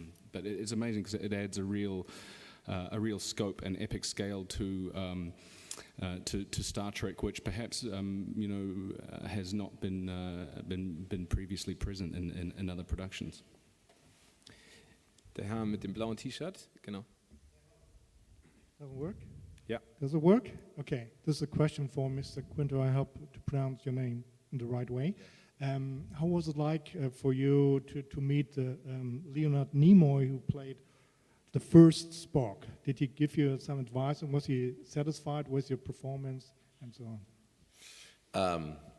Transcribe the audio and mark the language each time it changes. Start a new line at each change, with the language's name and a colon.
English: But it's amazing because it adds a real scope and epic scale to Star Trek, which perhaps has not been previously present in other productions.
German: Der Herr mit dem blauen T-Shirt, genau.
English: Doesn't work? Yeah. Does it work? Okay. This is a question for Mr. Quinto. I hope to pronounce your name in the right way. How was it like for you to meet Leonard Nimoy, who played the first Spock? Did he give you some advice, and was he satisfied with your performance and so on?